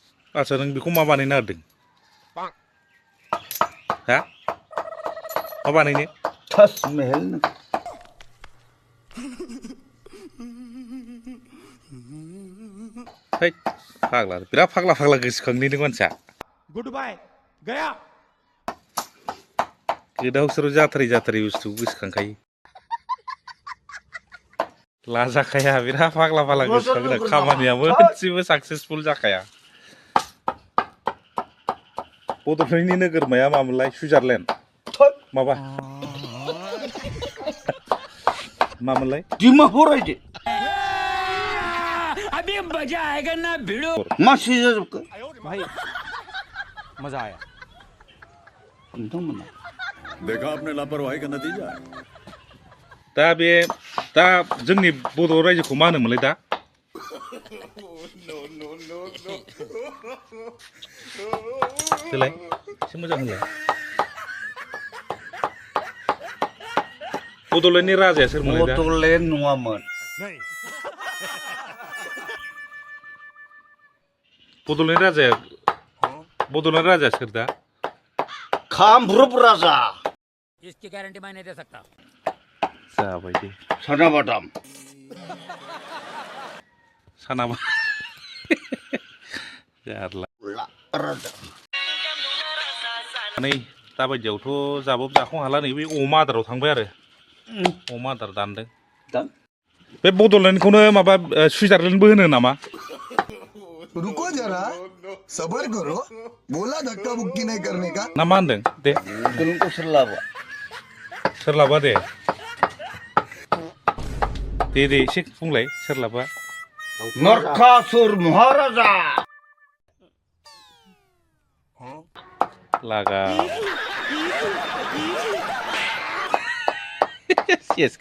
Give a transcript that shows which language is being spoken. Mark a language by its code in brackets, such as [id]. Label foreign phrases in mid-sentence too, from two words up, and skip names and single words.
[brx] आच्छा नों बेखौ मा बानायनो नागिरदों हा मा बानायनो ताजमहल है फाग्ला बिराद फाग्ला फाग्ला गोसोखांलै नों मानसिया [en] good bye गया [brx] गोदाव सोराव जाथारै बुस्थुखौ गोसोखांखायो लाजाखाया बिराद फाग्ला फाग्ला गोसोखाङो खामानिया मोनसेबो साक्सेसफुल जाखाया बड'लेण्डनि नोगोरमाया मामोनलाय सुइजारलेण्ड माबा मामोनलाय डिमापुर रायजो [hi] अभी मजा आएगा ना भिड़ो [brx] मासि जाजोबखो [hi] भाई मजा आया [brx] नोंथांमोना [hi] देखा आपने लापरवाही का नतीजा है [brx] दा जोंनि बड' रायजोखौ मा होनोमोनलाय दा देलाय एसे मोजां होनलाय बड'लेण्डनि राजाया सोरमोनलाय दा बड'लेण्ड नङामोन बड'लेण्ड राजाया सोर दा कामरुप राजा [hi] इसकी गारंटी मैं नहीं दे सकता [brx] जाबाय दे सनाबादाम सानाबा जारला राजा नै दाबायदियावथ' जाबाबो जाख'नो हाला नै बे अमा आदाराव थांबाय आरो अमा आदार दानदों बे बड'लेण्डखौनो माबा सुइजारलेण्डबो होनो नामा [hi] रुको जरा सबर करो बोला धक्का मुक्की नहीं करने का [brx] ना मा होनदों दे गुलुंखौ सोरलाबा दे एसे बुंलाय सोरलाबा नरकासुर महाराजा लागा